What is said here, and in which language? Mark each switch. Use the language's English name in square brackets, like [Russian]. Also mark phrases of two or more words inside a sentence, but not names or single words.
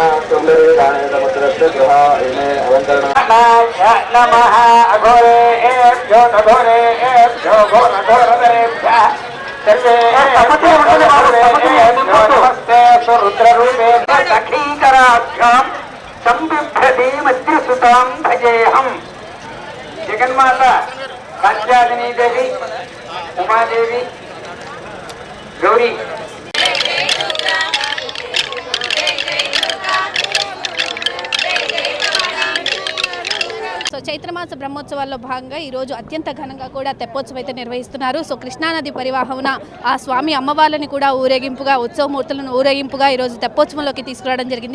[Sanskrit] नमः अघोरेभ्यो नघोरेभ्यो घोरघोरधरेभ्यः नमस्ते सुरुद्ररूपेभ्यः सखीकराभ्यां संबिभ्रति मध्यसुतां भजेऽहं जगन्माता कात्यायनी देवी उमादेवी गौरी [Telugu] సో చైత్రమాస బ్రహ్మోత్సవాల్లో భాగంగా ఈరోజు అత్యంత ఘనంగా కూడా తెప్పోత్సవం అయితే నిర్వహిస్తున్నారు. సో కృష్ణానది పరివాహమున ఆ స్వామి అమ్మవార్లని కూడా ఊరేగింపుగా ఉత్సవమూర్తులను ఊరేగింపుగా ఈరోజు తెప్పోత్సవంలోకి తీసుకురావడం జరిగింది.